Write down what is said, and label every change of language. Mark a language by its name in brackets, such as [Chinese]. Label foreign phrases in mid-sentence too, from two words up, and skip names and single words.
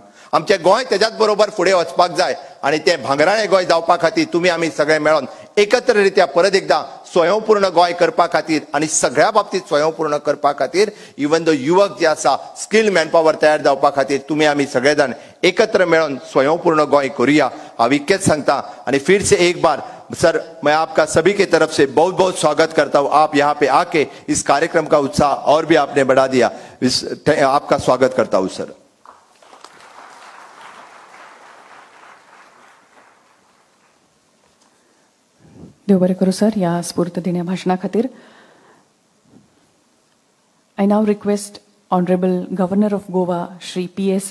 [Konkani] आमचे गोंय तेज्याच बरोबर फुडें वचपाक जाय आणि ते भांगराळे गोंय जावपा खातीर तुमी आमी सगळे मेळोन एकत्ररित्या परत एकदा स्वयंपूर्ण गोंय करपा खातीर आणि सगळ्या बाबतीत स्वयंपूर्ण करपा खातीर [English] even the [Konkani] युवक जे आसा [English] skilled manpower [Konkani] तयार जावपा खातीर तुमी आमी सगळे जाण एकत्र मेळोन स्वयंपूर्ण गोंय करूया हांव इतकेंच सांगता. [Hindi] आणि फिर से एक बार सर मैं आपका सभी के तरफ से बहुत बहुत स्वागत करता हूँ. आप यहाँ पे आके इस कार्यक्रम का उत्साह और भी आपने बढ़ा दिया. आपका स्वागत करता हूँ सर. [Konkani] देव बरें करूं सर ह्या स्फूर्तदिण्या भाशणा खातीर. [English] I now request Honorable Governor of Goa, Shri P.S.